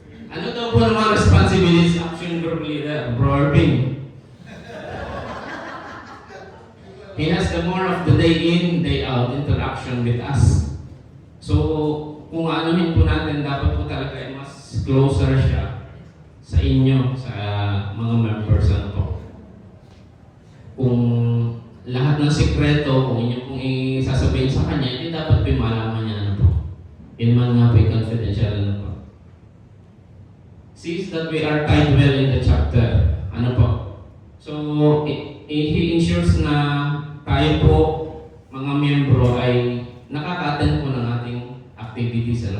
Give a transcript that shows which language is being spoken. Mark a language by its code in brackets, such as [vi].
[tl] Ano daw po naman [en] responsibilities action group leader, [tl] Bro Irving? [en] He has the more of the day in, day out interaction with us. [tl] So, kung anuhin po natin, dapat po talaga ay mas closer siya sa inyo, sa mga members. Ano po. Kung lahat ng sikreto, kung inyo pong isasabihin sa kanya, hindi dapat po malaman niya. Ano po. Yun man nga po yung confidential. Ano po. [en] Sees that we are tied well in the chapter. [tl] Ano po. [en] So, he ensures [tl] na tayo po, mga miyembro, ay nakaka-attend po ng ating activities.